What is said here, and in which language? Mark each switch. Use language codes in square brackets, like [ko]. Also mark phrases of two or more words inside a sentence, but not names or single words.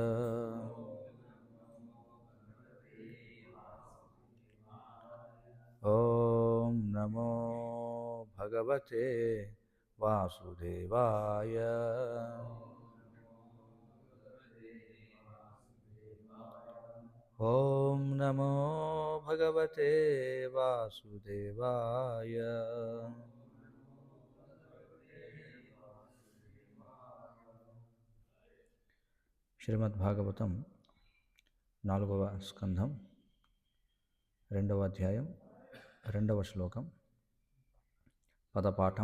[sa] ओम नमो भगवते वासुदेवाय। ओम नमो भगवते वासुदेवाय। [te] శ్రీమద్భాగవతం 4వ స్కంధం 2వ అధ్యాయం 2వ శ్లోకం పదపాఠం.